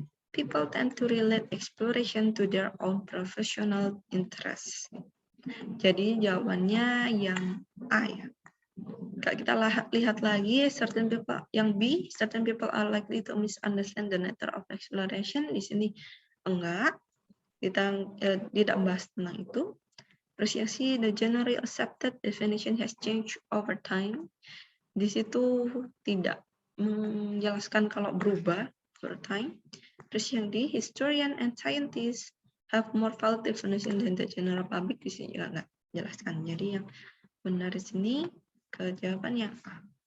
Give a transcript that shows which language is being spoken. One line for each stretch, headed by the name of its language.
English: People tend to relate exploration to their own professional interests.
Indonesian: Jadi jawabannya yang A ya. Kita lihat lagi
English: certain people,
Indonesian: yang B,
English: certain people are likely to misunderstand the nature of exploration.
Indonesian: Di sini enggak, kita tidak membahas tentang itu. Terus yang C,
English: the generally accepted definition has changed over time.
Indonesian: Di situ tidak menjelaskan kalau berubah
English: over time.
Indonesian: Terus yang D,
English: historian and scientists have more valid definition than the general public.
Indonesian: Di sini juga nggak jelaskan. Jadi yang benar di sini ke jawaban yang A.